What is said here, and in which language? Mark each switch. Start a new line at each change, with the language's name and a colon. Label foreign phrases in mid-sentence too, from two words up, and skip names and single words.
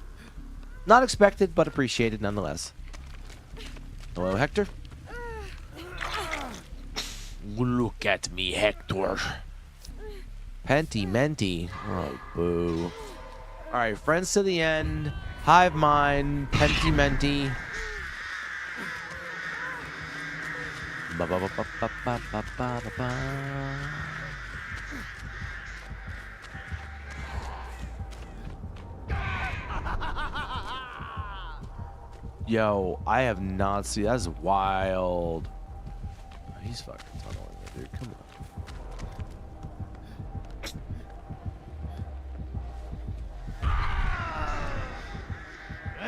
English: Not expected, but appreciated nonetheless. Hello, Hector. Look at me, Hector. Penty Menty. Oh, boo. Alright, Friends to the End. Hive Mind. Penty Menty. Ba ba ba ba ba ba ba ba ba. Yo, I have not seen... That's wild. He's fucking tunneling it, dude. Come on.